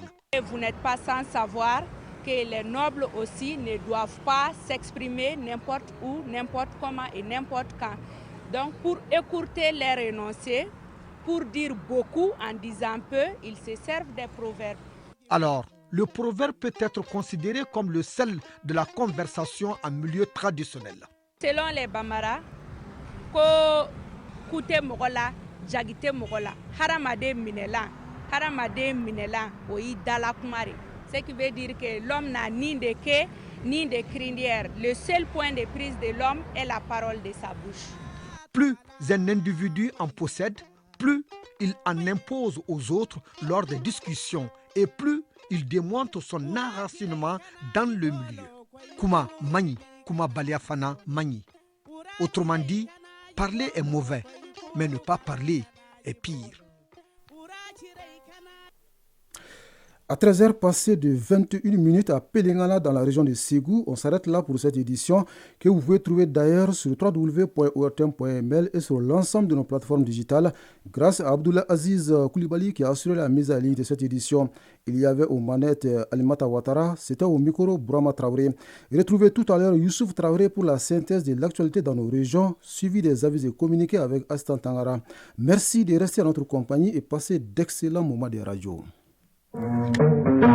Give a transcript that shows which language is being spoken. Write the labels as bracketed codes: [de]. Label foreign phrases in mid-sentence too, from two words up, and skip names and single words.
[fr] Vous n'êtes pas sans savoir que les nobles aussi ne doivent pas s'exprimer n'importe où, n'importe comment et n'importe quand. Donc pour écourter les énoncés, pour dire beaucoup en disant peu, ils se servent des proverbes. Alors, le proverbe peut être considéré comme le sel de la conversation en milieu traditionnel. Selon les Bambara, [bm] ko kute mogola, jagite mogola, haramade minela, oyi dala kumare. [fr] Ce qui veut dire que l'homme n'a ni de quai, ni de crinière. Le seul point de prise de l'homme est la parole de sa bouche. Plus un individu en possède, plus il en impose aux autres lors des discussions et plus il démontre son enracinement dans le milieu. [bm] Kuma mani, kuma baliafana mani. [fr] Autrement dit, parler est mauvais, mais ne pas parler est pire. À 13h passées de 21 minutes à Pelengana dans la région de Ségou, on s'arrête là pour cette édition que vous pouvez trouver d'ailleurs sur www.ortm.ml et sur l'ensemble de nos plateformes digitales grâce à Abdullah Aziz Koulibaly qui a assuré la mise à ligne de cette édition. Il y avait aux manettes Alimata Ouattara, c'était au micro Brahma Traoré. Retrouvez tout à l'heure Youssouf Traoré pour la synthèse de l'actualité dans nos régions, suivi des avis et communiqués avec Astan Tangara. Merci de rester à notre compagnie et passer d'excellents moments de radio. [en] Thank you.